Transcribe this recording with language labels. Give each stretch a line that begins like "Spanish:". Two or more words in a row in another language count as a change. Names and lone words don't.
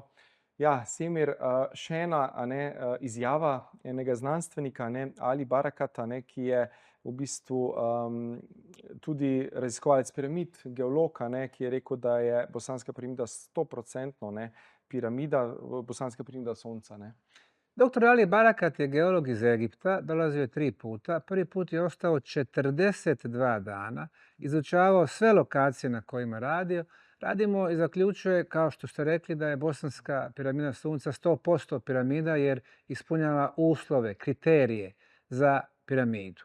Slovenian: Ja, Semir, še ena izjava enega znanstvenika, Ali Barakata, ki je v bistvu tudi raziskovalec piramid, geolog, ki je rekel, da je bosanska piramida 100% piramida, bosanska piramida Sonca.
Bosnian: Dr. Ali Barakat je geolog iz Egipta, dolazio je 3 puta. Prvi put je ostao 42 dana, izučavao sve lokacije na kojima radio. Radimo i zaključuje, kao što ste rekli, da je bosanska piramida Sunca 100% piramida jer ispunjava uslove, kriterije za piramidu.